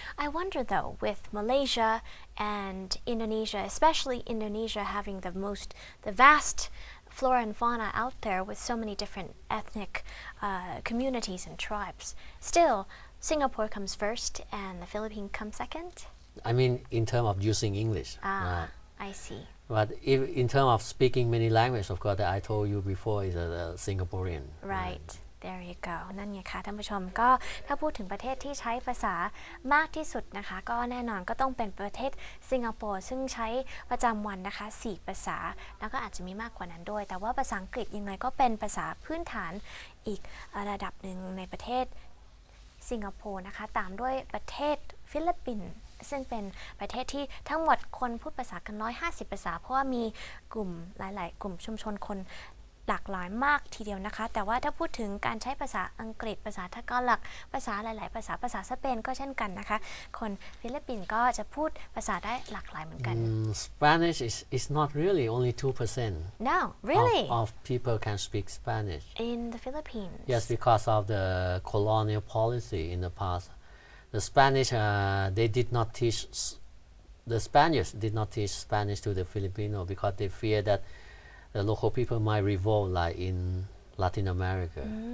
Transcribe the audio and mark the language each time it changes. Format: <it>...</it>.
<en>I wonder though, with Malaysia and Indonesia, especially Indonesia having the vast flora and fauna out there with so many different ethnic communities and tribes, still Singapore comes first and the Philippines comes second? I mean, in terms of using English. I see. But if in terms of speaking many languages, of course, that I told you before is a Singaporean. Right. There you go</en> <th>นั่นไงคะท่านผู้ชมก็ถ้าพูดถึงประเทศที่ใช้ภาษามากที่สุดนะคะก็แน่นอนก็ต้องเป็นประเทศสิงคโปร์ซึ่งใช้ประจำวันนะคะ4ภาษาแล้วก็อาจจะมีมากกว่านั้นด้วยแต่ว่าภาษาอังกฤษยังไงก็เป็นภาษาพื้นฐานอีกระดับหนึ่งในประเทศ สิงคโปร์นะคะตามด้วยประเทศฟิลิปปินส์ซึ่งเป็นประเทศที่ทั้งหมดคนพูดภาษากัน150ภาษาเพราะว่ามีกลุ่มหลายๆกลุ่มชุมชนคนหลากหลายมากทีเดียวนะคะแต่ว่าถ้าพูดถึงการใช้ภาษาอังกฤษภาษาทากาลักภาษาหลายๆภาษาสเปนก็เช่นกันนะคะคนฟิลิปปินส์ก็จะพูดภาษาได้หลากหลายเหมือนกัน</th> <en>Spanish is not really only 2%. No, really? Of people can speak Spanish. In the Philippines? Yes, because of the colonial policy in the past. The Spanish, they did not teach, the Spaniards did not teach Spanish to the Filipino because they fear that the local people might revolt like in Latin America.</en>